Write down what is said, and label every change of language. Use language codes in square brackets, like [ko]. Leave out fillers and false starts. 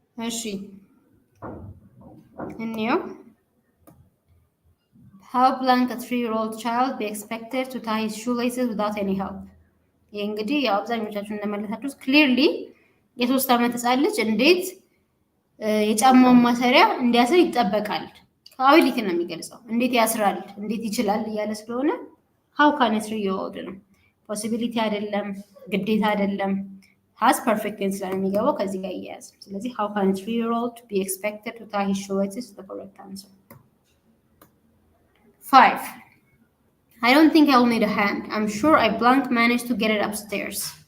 [am] እሺ እንየው። [en] How blank a 3-year-old child be expected to tie his shoelaces without any help? [am] ይሄ እንግዲህ ያው አብዛኞቻችሁ እንደመለሳችሁት ክሊርሊ የ3 ዓመት ህፃን ልጅ እንዴት የጫማውን ማሰሪያ እንዲያስር ይጠበቃል። አቢሊቲ ነው የሚገልጸው። እንዴት ያስራል፣ እንዴት ይችላል እያለ ስለሆነ [en] how can a 3-year-old [am] ነው። ፖሲቢሊቲ አይደለም፣ ግዴታ አይደለም። has perfect tense ላይ የሚገባው ከዚህ ጋር እያያዝ። ስለዚህ [en] how can a 3-year-old be expected to tie his shoelaces is the correct answer. 5. I don't think I will need a hand. I'm sure I blank managed to get it upstairs.